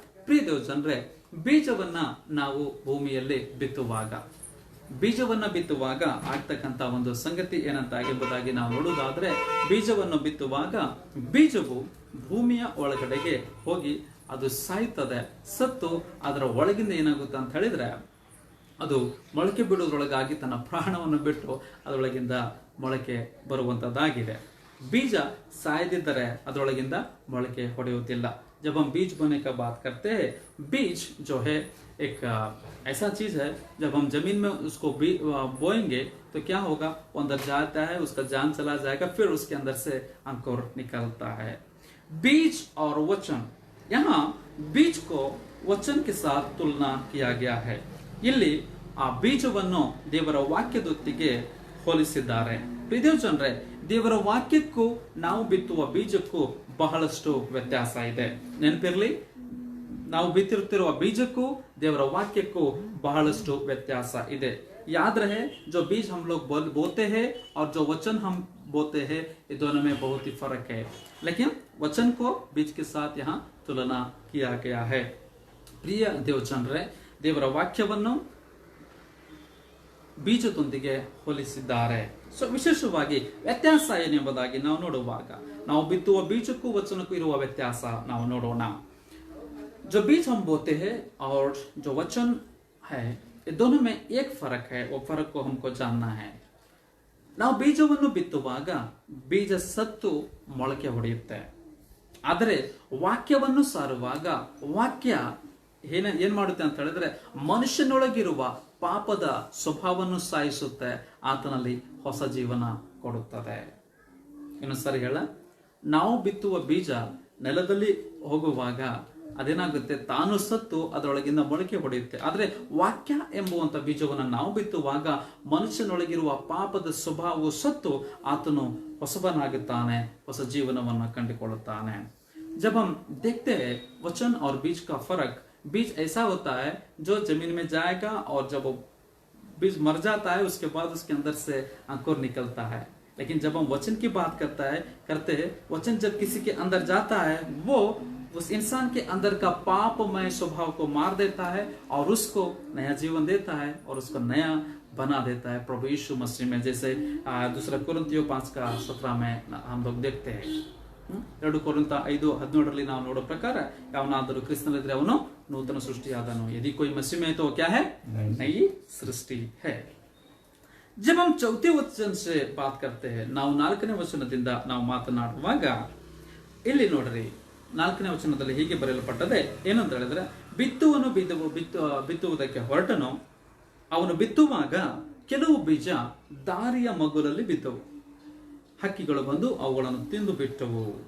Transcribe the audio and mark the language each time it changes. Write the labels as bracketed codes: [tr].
[kn] ಪ್ರಿಯ ದೇವಜನರೇ, ಬೀಜವನ್ನ ನಾವು ಭೂಮಿಯಲ್ಲಿ ಬಿತ್ತುವಾಗ ಆಗ್ತಕ್ಕಂತ ಒಂದು ಸಂಗತಿ ಏನಂತ ಎಂಬುದಾಗಿ ನಾವು ನೋಡುವುದಾದ್ರೆ, ಬೀಜವನ್ನು ಬಿತ್ತುವಾಗ ಬೀಜವು ಭೂಮಿಯ ಒಳಗಡೆಗೆ ಹೋಗಿ ಅದು ಸಾಯ್ತದೆ. ಸತ್ತು ಅದರ ಒಳಗಿಂದ ಏನಾಗುತ್ತೆ ಅಂತ ಹೇಳಿದ್ರೆ, ಅದು ಮೊಳಕೆ ಬಿಡುವುದರೊಳಗಾಗಿ ತನ್ನ ಪ್ರಾಣವನ್ನು ಬಿಟ್ಟು ಅದರೊಳಗಿಂದ ಮೊಳಕೆ ಬರುವಂತದ್ದಾಗಿದೆ. ಬೀಜ ಸಾಯದಿದ್ದರೆ ಅದರೊಳಗಿಂದ ಮೊಳಕೆ ಹೊಡೆಯುವುದಿಲ್ಲ. [hi] जब हम बीज बोने का बात करते हैं, बीज जो है एक ऐसा चीज है, जब हम जमीन में उसको बोएंगे तो क्या होगा, वो अंदर जाता है, उसका जान चला जाएगा, फिर उसके अंदर से अंकुर निकलता है. बीज और वचन, यहाँ बीज को वचन के साथ तुलना किया गया है. [kn] ಇಲ್ಲಿ ಆ ಬೀಜವನ್ನು ದೇವರ ವಾಕ್ಯದೊತ್ತಿಗೆ ಹೋಲಿಸಿದ್ದಾರೆ. ಪ್ರಿಯದೇವಜನರೇ, ದೇವರ ವಾಕ್ಯಕ್ಕೂ ನಾವು ಬಿತ್ತುವ ಬೀಜಕ್ಕೂ ಬಹಳಷ್ಟು ವ್ಯತ್ಯಾಸ ಇದೆ. ನೆನಪಿರ್ಲಿ, ನಾವು ಬಿತ್ತಿರುತ್ತಿರುವ ಬೀಜಕ್ಕೂ ದೇವರ ವಾಕ್ಯಕ್ಕೂ ಬಹಳಷ್ಟು ವ್ಯತ್ಯಾಸ ಇದೆ. [hi] याद रहे, जो बीज हम लोग बोते हैं और जो वचन हम बोते हैं, ये दोनों में बहुत ही फर्क है. लेकिन वचन को बीज के साथ यहाँ तुलना किया गया है. [kn] प्रिय ದೇವಜನರೇ, ದೇವರ ವಾಕ್ಯವನ್ನು ಬೀಜದೊಂದಿಗೆ ಹೋಲಿಸಿದ್ದಾರೆ. ಸೊ ವಿಶೇಷವಾಗಿ ವ್ಯತ್ಯಾಸ ಏನೆಂಬುದಾಗಿ ನಾವು ನೋಡುವಾಗ, ನಾವು ಬಿತ್ತುವ ಬೀಜಕ್ಕೂ ವಚನಕ್ಕೂ ಇರುವ ವ್ಯತ್ಯಾಸ ನಾವು ನೋಡೋಣ. [hi] जो बीज हम बोते हैं और जो वचन है, ये दोनों में एक फर्क है. वो फर्क को हमको जानना है. [kn] ನಾವು ಬೀಜವನ್ನು ಬಿತ್ತುವಾಗ ಬೀಜ ಸತ್ತು ಮೊಳಕೆ ಹೊಡೆಯುತ್ತೆ. ಆದರೆ ವಾಕ್ಯವನ್ನು ಸಾರುವಾಗ ವಾಕ್ಯ ಏನ್ ಮಾಡುತ್ತೆ ಅಂತ ಹೇಳಿದ್ರೆ, ಮನುಷ್ಯನೊಳಗಿರುವ ಪಾಪದ ಸ್ವಭಾವವನ್ನು ಸಾಯಿಸುತ್ತೆ, ಆತನಲ್ಲಿ ಹೊಸ ಜೀವನ ಕೊಡುತ್ತದೆ. ಇನ್ನೊಂದ್ಸರಿ ಹೇಳ, ನಾವು ಬಿತ್ತುವ ಬೀಜ ನೆಲದಲ್ಲಿ ಹೋಗುವಾಗ ಅದೇನಾಗುತ್ತೆ, ತಾನು ಸತ್ತು ಅದರೊಳಗಿಂದ ಮೊಳಕೆ ಹೊಡೆಯುತ್ತೆ. ಆದ್ರೆ ವಾಕ್ಯ ಎಂಬುವಂತ ಬೀಜವನ್ನು ನಾವು ಬಿತ್ತುವಾಗ ಮನುಷ್ಯನೊಳಗಿರುವ ಪಾಪದ ಸ್ವಭಾವವು ಸತ್ತು ಆತನು ಹೊಸಬನಾಗುತ್ತಾನೆ, ಹೊಸ ಜೀವನವನ್ನು ಕಂಡುಕೊಳ್ಳುತ್ತಾನೆ. [hi] जब हम देखते हैं वचन और बीज का फर्क, बीज ऐसा होता है जो जमीन में जाएगा और जब वो बीज मर जाता है उसके बाद उसके अंदर से अंकुर निकलता है. लेकिन जब हम वचन की बात करते हैं, वचन जब किसी के अंदर जाता है, वो उस इंसान के अंदर का पापमय स्वभाव को मार देता है और उसको नया जीवन देता है और उसको नया बना देता है प्रभु यीशु मसीह में. जैसे दूसरा कोरिन्थियों 5:17 में हम लोग देखते हैं. [kn] 2 कोरिन्थ 5:17 ನಾವು ನೋಡೋ ಪ್ರಕಾರ, ಯಾವನಾದರೂ ಕ್ರಿಸ್ತನಲ್ಲಿದ್ರೆ ಅವನು ನೂತನ ಸೃಷ್ಟಿಯಾದನು. [hi] यदि कोई मसीह में तो क्या है, नई सृष्टि है. जब हम चौथे वचन से बात करते हैं, [kn] ನಾವು 4ನೇ ವಚನದಿಂದ ನಾವು ಮಾತನಾಡುವಾಗ ಇಲ್ಲಿ ನೋಡ್ರಿ, 4ನೇ ವಚನದಲ್ಲಿ ಹೀಗೆ ಬರೆಯಲ್ಪಟ್ಟದೆ ಏನಂತ ಹೇಳಿದ್ರೆ, ಬಿತ್ತುವುದಕ್ಕೆ ಹೊರಟನು, ಅವನು ಬಿತ್ತುವಾಗ ಕೆಲವು ಬೀಜ ದಾರಿಯ ಮಗ್ಗುಲಲ್ಲಿ ಬಿದ್ದವು, ಹಕ್ಕಿಗಳು ಬಂದು ಅವುಗಳನ್ನು ತಿಂದು ಬಿಟ್ಟವು.